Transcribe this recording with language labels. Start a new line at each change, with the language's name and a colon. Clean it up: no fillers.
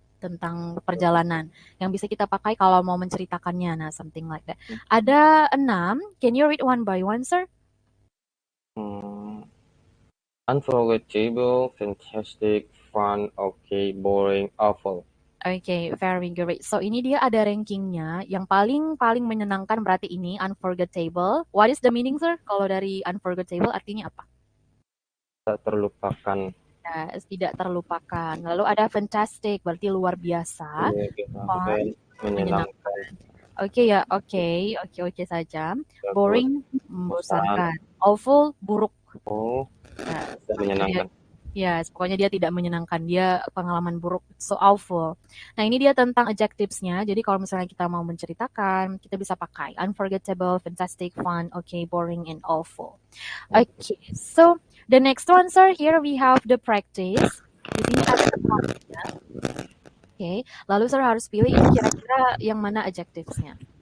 Indonesian: tentang perjalanan yang bisa kita pakai kalau mau menceritakannya.
English: Nah, something like that.
Indonesian: Ada 6.
English: Can you read one by one, sir? Unforgettable, fantastic, fun, okay, boring, awful. Oke, very great.
Indonesian: So ini dia ada rankingnya. Yang paling menyenangkan berarti ini unforgettable.
English: What is the meaning, sir?
Indonesian: Kalau dari unforgettable artinya apa? Tak terlupakan. Ya, tidak terlupakan. Lalu ada fantastic, berarti luar biasa. Iya, kita Fun, menyenangkan. menyenangkan. Oke ya, oke saja. Bagus,
English: Boring,
Indonesian: bosan. membosankan. Awful, buruk. Oh, Ya, tidak pokoknya dia, menyenangkan. ya, pokoknya dia tidak menyenangkan. Dia pengalaman buruk,
English: so awful.
Indonesian: Nah, ini dia tentang adjectives-nya. Jadi kalau misalnya kita mau menceritakan, kita bisa pakai unforgettable, fantastic, fun, okay, boring, and awful.
English: Okay, so the next one, sir, here we have the practice.
Indonesian: Di sini ada temanya. Oke, lalu sir harus pilih ini kira-kira yang mana adjectives-nya.